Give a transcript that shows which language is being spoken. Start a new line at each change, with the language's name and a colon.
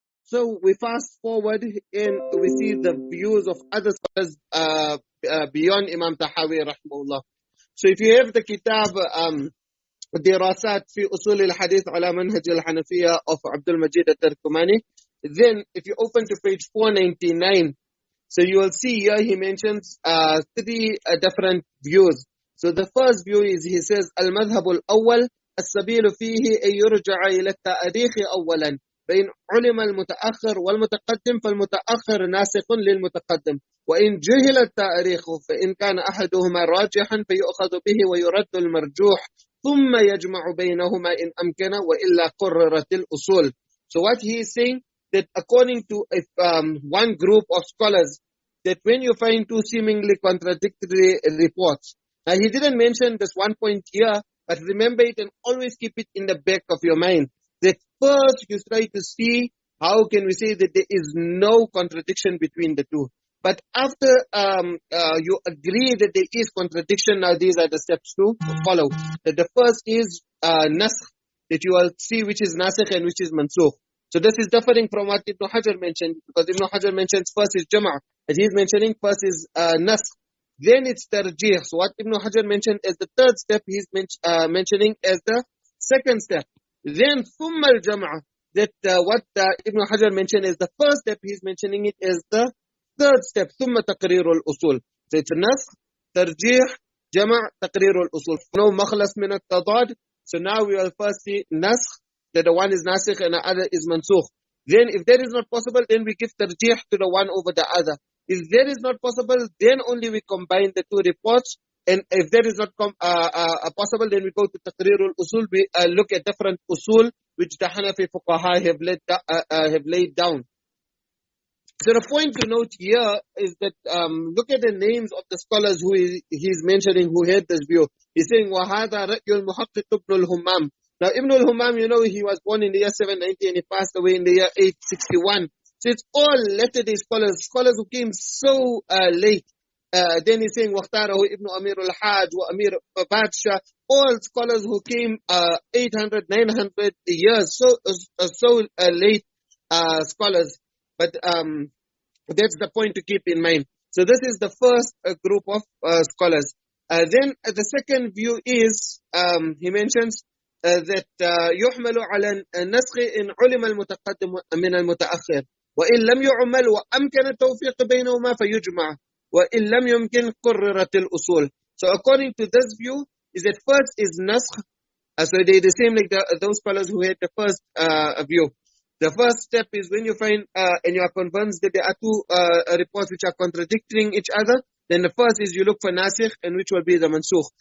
English: So we fast forward and we see the views of other scholars beyond Imam Tahawi rahimahullah. So if you have the kitab,
Arabic: دراسات في أصول الحديث على منهج الحنفية
English: of Abdul Majid al-Tarkumani, then if you open to page 499, so you will see here he mentions three different views. So the first view is, he says,
Arabic: المذهب الأول السبيل فيه أن يرجع إلى التاريخ أولا فإن علم المتأخر والمتقدم فالمتأخر ناسخ للمتقدم وإن جهل التاريخ فإن كان أحدهما راجحا فيؤخذ به ويرد المرجوح ثم يجمع بينهما إن أمكن وإلا قررت الأصول.
English: So what he is saying, that according to one group of scholars, that when you find two seemingly contradictory reports, now he didn't mention this one point here, but remember it and always keep it in the back of your mind, that first you try to see how can we say that there is no contradiction between the two. But after you agree that there is contradiction, now these are the steps to follow. That the first is nasakh, that you will see which is nasikh and which is mansukh. So this is differing from what Ibn Hajar mentioned, because Ibn Hajar mentions first is jama'ah, and he is mentioning first is nasakh. Then it's tarjih. So what Ibn Hajar mentioned as the third step, he's mentioning as the second step. Then
Arabic: ثم الجمع,
English: that what Ibn Hajar mentioned as the first step, he's mentioning it as the third step.
Arabic: ثم تقرير الأصول.
English: So it's
Arabic: نسخ, tarjih, جمع, تقرير الأصول. No مخلص من التضاد.
English: So now we will first see نسخ, that the one is nasikh and the other is mansukh. Then if that is not possible, then we give tarjih to the one over the other. If that is not possible, then only we combine the two reports. And if that is not possible, then we go to taqreerul usul. We look at different usul which the Hanafi fuqaha have laid down. So the point to note here is that look at the names of the scholars who he's mentioning who had this view. He's saying
Arabic: وَهَذَا رَأْيُ الْمُحَقِّقُ ابْنُ الْهُمَّامِ.
English: Now Ibn al-Humam, he was born in the year 790 and he passed away in the year 861. So it's all latter-day scholars who came so late. Then he's saying وَاخْتَارَهُ Ibn Amir al-Hajj wa Amir Badsha, all scholars who came 800, 900 years, so late scholars. But that's the point to keep in mind. So this is the first group of scholars. Then the second view is, he mentions that
Arabic: يحمل على النسخ إن علم المتقدم من المتأخر وإن لم يعمل وأمكن التوفيق بينهما فيجمع وإن لم يمكن قررت الأصول.
English: So according to this view, is that first is naskh. So they're the same like those scholars who had the first view. The first step is when you find and you are convinced that there are two reports which are contradicting each other, then the first is you look for nasikh, and which will be the mansukh.